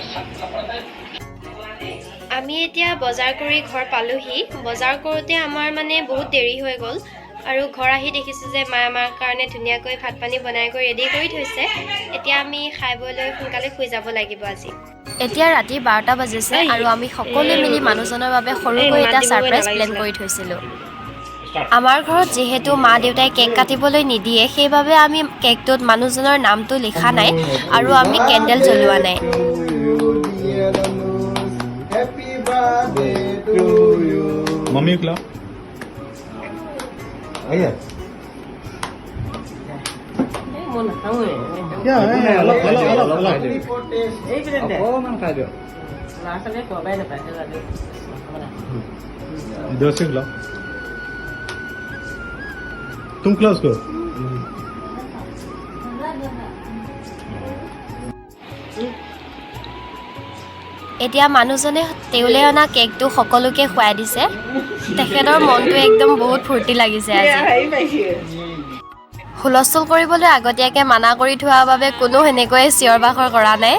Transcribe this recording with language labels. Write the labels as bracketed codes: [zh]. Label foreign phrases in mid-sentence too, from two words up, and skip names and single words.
[as] আমি এতিয়া বজাৰ কৰি ঘৰ পালোহি বজাৰ কৰোঁতে আমাৰ মানে বহুত দেৰি হৈ গ'ল আৰু ঘৰ আহি দেখিছোঁ যে মা আমাৰ কাৰণে ধুনীয়াকৈ ভাত পানী বনাই কৰি ৰেডি কৰি থৈছে এতিয়া আমি খাই বৈ লৈ সোনকালে শুই যাব লাগিব আজি এতিয়া ৰাতি 12টা বাজিছে আৰু আমি সকলোৱে মিলি মানুহজনৰ বাবে সৰুকৈ এটা [en] surprise plan [as] কৰি থৈছিলোঁ আমাৰ ঘৰত যেহেতু মা দেউতাই কেক কাটিবলৈ নিদিয়ে সেইবাবে আমি কেকটোত মানুহজনৰ নামটো লিখা নাই আৰু আমি কেণ্ডেল জ্বলোৱা নাই [en] Happy birthday to you. Mommy clap. Ayo. Ya, Allah. Oh, mang kajo. [hi] इधर से clap. तुम क्लास करो. [as] এতিয়া মানুহজনে তেওলে অনা কেকটো সকলোকে খুৱাই দিছে তেখেতৰ মনটো একদম বহুত ফূৰ্তি লাগিছে আজি হুলস্থুল কৰিবলৈ আগতীয়াকৈ মানা কৰি থোৱাৰ বাবে কোনো হেনেকৈ চিঞৰ বাখৰ কৰা নাই